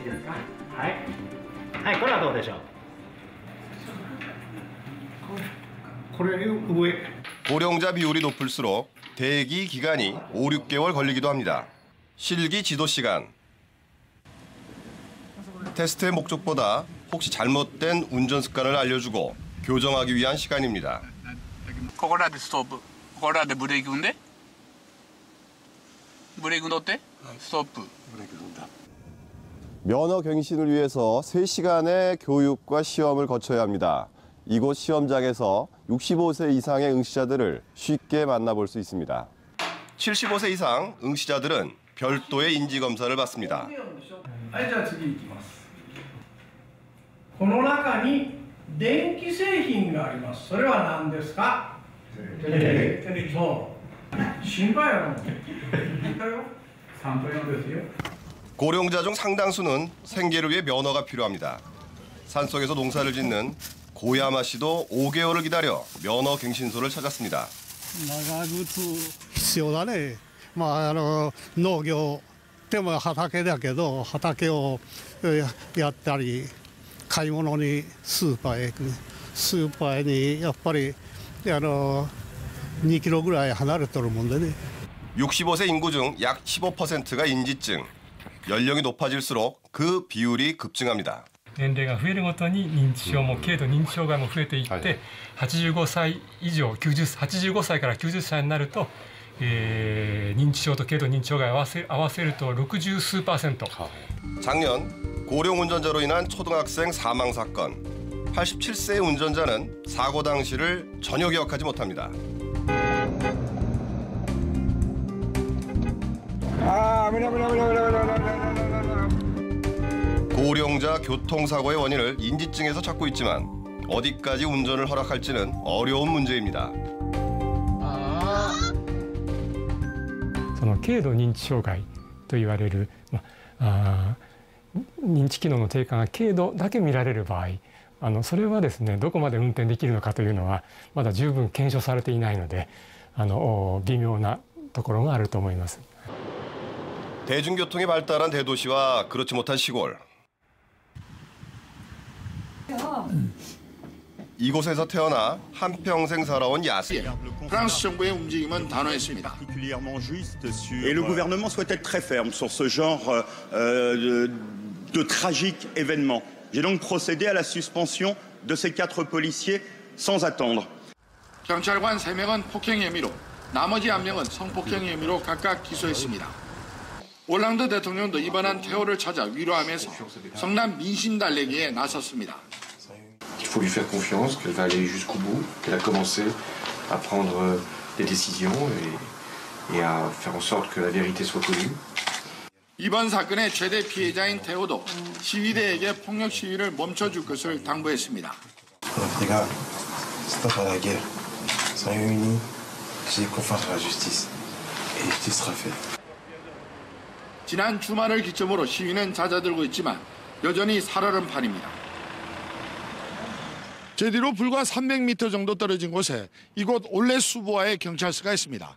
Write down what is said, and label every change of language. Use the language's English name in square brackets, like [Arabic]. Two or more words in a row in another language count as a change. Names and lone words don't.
[Korean] 고령자 비율이 높을수록 대기 기간이 5, 6개월 걸리기도 합니다. 실기 지도 시간. 테스트의 목적보다 혹시 잘못된 운전 습관을 알려주고 교정하기 위한 시간입니다. [Japanese] ここらでストップ。ここらでブレーキ踏んで。ブレーキ乗って。ストップ。ブレーキ踏んだ。 [Korean] 면허 갱신을 위해서 3시간의 교육과 시험을 거쳐야 합니다. 이곳 시험장에서 65세 이상의 응시자들을 쉽게 만나볼 수 있습니다. 75세 이상 응시자들은 별도의 인지검사를 받습니다. [Japanese] はい、じゃあ次いきます。この中に電気製品があります。それは何ですか？テレビ。そう。心配やろ。3分用ですよ。 [Korean] 고령자 중 상당수는 생계를 위해 면허가 필요합니다. 산속에서 농사를 짓는 고야마 씨도 5개월을 기다려 면허 갱신소를 찾았습니다. [Japanese] 必要だね。農業でも畑だけど畑をやったり買い物にスーパーへ行く。スーパーにやっぱり2キロぐらい離れてるもんでね。 [Korean] 65세 인구 중 약 15%가 인지증. 연령이 높아질수록 그 비율이 급증합니다. [Japanese] 年齢が増えるごとに認知症も軽度認知障害も増えていって、85歳以上85歳から90歳になると、認知症と軽度認知障害を合わせると60数%。 [Korean] 작년 고령 운전자로 인한 초등학생 사망 사건. 87세 운전자는 사고 당시를 전혀 기억하지 못합니다. 고령자 교통사고의 원인을 인지증에서 찾고 있지만 어디까지 운전을 허락할지는 어려운 문제입니다. [Japanese] その軽度認知障害と言われる、認知機能の低下が軽度だけ見られる場合、それはですね、どこまで運転できるのかというのはまだ十分検証されていないので、微妙なところがあると思います。 [Korean] 대중교통이 발달한 대도시와 그렇지 못한 시골. 이곳에서 태어나 한평생 살아온 야스. 프랑스 정부의 움직임은 단호했습니다. [French] Et le gouvernement souhaite être très ferme sur ce genre de tragique événement. J'ai donc procédé à la suspension de ces 4 policiers sans attendre. [Korean] 경찰관 3명은 폭행 혐의로, 나머지 1명은 성폭행 혐의로 각각 기소했습니다. 올랑드 대통령도 이번한 태호를 찾아 위로하면서 성남 민심 달래기에 나섰습니다. [French] Il faut lui faire confiance, qu'elle va aller jusqu'au bout, qu'elle a commencé à prendre des décisions et à faire en sorte que la vérité soit connue. [Korean] 이번 사건의 최대 피해자인 태호도 시위대에게 폭력 시위를 멈춰줄 것을 당부했습니다. [French] Les gars, c'est pas la guerre. Soyons unis, j'ai confiance en la justice et justice sera faite. [Korean] 지난 주말을 기점으로 시위는 잦아들고 있지만 여전히 살얼음 판입니다. 제 뒤로 불과 300m 정도 떨어진 곳에 이곳 올레 수보아의 경찰서가 있습니다.